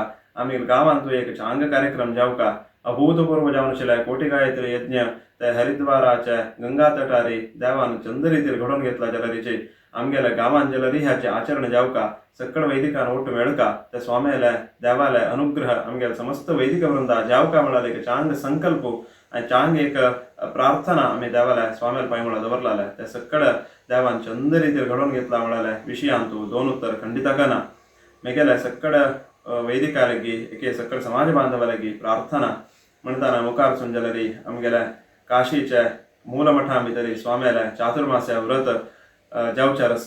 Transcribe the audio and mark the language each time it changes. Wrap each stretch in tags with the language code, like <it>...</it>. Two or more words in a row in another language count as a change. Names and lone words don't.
<kok>आमगेले गांवांतूय एक चांग कार्यक्रम जावका अभूतपूर्व जावन आशिल्ले कोटी गायत्री यज्ञ ते हरिद्वाराचे गंगा तटारी देवान चंद रितीर घडोवन घेतला जाल्यारीचे आमगेल्या गांवांत जाल्यारी ह्याचे आचरण जावका सकळ वैदिकान ओट्ट मेळका त्या स्वाम्याले देवाले अनुग्रह आमगेले समस्त वैदिक वृंदा जावका म्हळ्यार एक चांग संकल्प आनी चांग एक प्रार्थना आमी देवाले स्वाम्याले पांय म्हळ्यार दवरलाले ते सकळ देवान चंद रितीर घडोवन घेतला म्हळ्यार विशयांतू दोन उत्तर खंडिताका ना. मेगेले सकळ वैदिकाले की एके सकळ समाज बांधवाले की प्रार्थना म्हणटाना मुखारसून जाल्यारी आमगेल्या काशीचे मूल मठा भितरी स्वाम्याले चातुर्मास्या व्रत जावचार आसा.</kok>